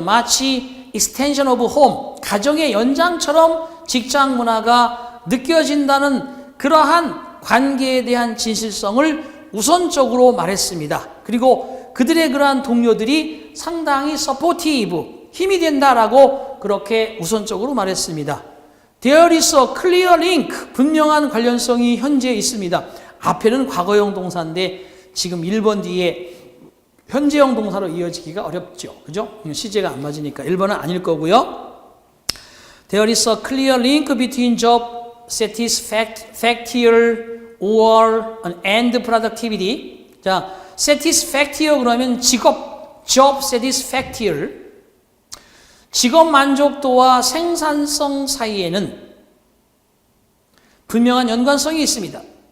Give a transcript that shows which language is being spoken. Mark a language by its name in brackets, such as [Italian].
[Korean] 마치 [English] extension of home, [Korean] 가정의 연장처럼 직장 문화가 느껴진다는 그러한 관계에 대한 진실성을 우선적으로 말했습니다. 그리고 그들의 그러한 동료들이 상당히 supportive, 힘이 된다라고 그렇게 우선적으로 말했습니다. [English] There is a clear link, [Korean] 분명한 관련성이 현재 있습니다. 앞에는 과거형 동사인데 지금 1번 뒤에 현재형 동사로 이어지기가 어렵죠. 그죠? 시제가 안 맞으니까 1번은 아닐 거고요. [English] There is a clear link between job satisfactory and productivity. 자, satisfactory 그러면 job satisfactory. [Korean] 직업 만족도와 생산성 사이에는 분명한 연관성이 있습니다.